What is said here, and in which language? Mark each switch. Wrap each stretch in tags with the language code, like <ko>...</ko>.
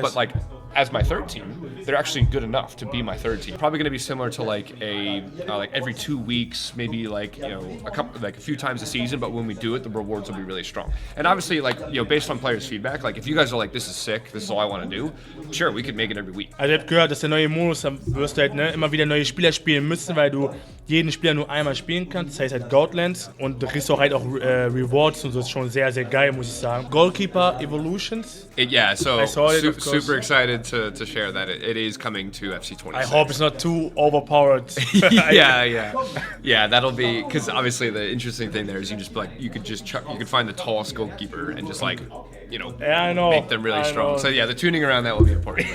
<en>But like as my third team, they're actually good enough to be my third team. Probably going to be similar to like a like every 2 weeks, maybe like a few times a season. But when we do it, the rewards will be really strong. And obviously, like based on players' feedback, like if you guys are like, this is sick, this is all I want to do, sure, we could make it every week.</en> <de>Also ich habe gehört, dass der neue Modus, dann wirst du halt immer wieder neue Spieler spielen müssen, weil du jeden Spieler nur einmal spielen kannst. Das heißt halt Gauntlands und du kriegst auch halt auch Rewards und so, ist schon sehr, sehr geil, muss ich sagen. Goalkeeper</de> <en>Alpha Evolutions. Yeah, so I saw it, of course. super excited to share that it is coming to FC26. I hope it's not too overpowered. yeah. That'll be because obviously the interesting thing there is you could find the tallest goalkeeper and just like I know. make them really strong. So yeah, the tuning around that will be important.</en>